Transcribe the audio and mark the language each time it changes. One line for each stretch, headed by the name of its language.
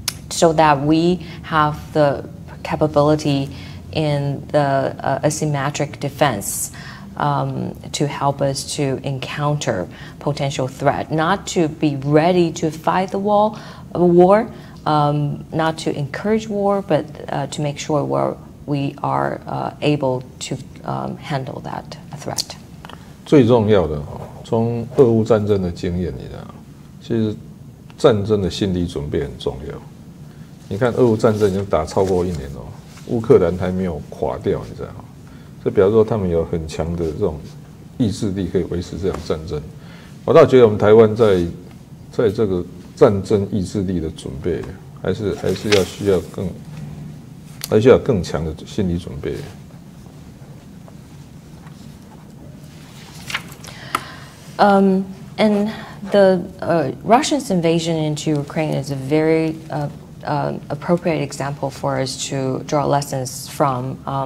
English: so that we have the capability in the asymmetric defense to help us to encounter potential threat, not to be ready to fight the war, not to encourage war, but to make sure we are able to handle that threat.
Chinese: 最重要的，从俄乌战争的经验里呢，其实战争的心理准备很重要。你看，俄乌战争已经打超过1年了，乌克兰还没有垮掉，你知道吗？这表示说他们有很强的这种意志力，可以维持这场战争。我倒觉得我们台湾在这个战争意志力的准备，还是需要更强的心理准备。
English: And the Russia's invasion into Ukraine is a very appropriate example for us to draw lessons from.